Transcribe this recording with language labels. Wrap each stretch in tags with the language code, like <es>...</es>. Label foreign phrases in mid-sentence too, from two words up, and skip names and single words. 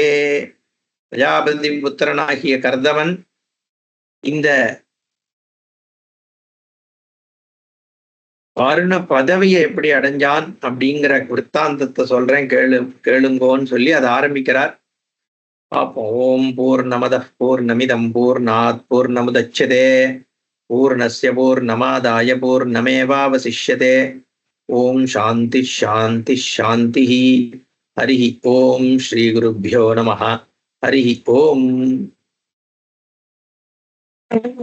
<ta>பிரஜாபதி புத்திரனாகிய கர்தமன் இந்த வருண பதவியை எப்படி அடைஞ்சான் அப்படிங்கிற விற்த்தாந்தத்தை சொல்றேன், கேளுங்கோன்னு சொல்லி அதை ஆரம்பிக்கிறார்.</ta> <sa>ॐ पूर्णमदः पूर्णमिदं पूर्णात् पूर्णमुदच्यते पूर्णस्य पूर्णमादाय पूर्णमेवावशिष्यते. ॐ शान्तिः शान्तिः शान्तिः. हरि ॐ श्री गुरुभ्यो नमः. हरि ॐ.</sa>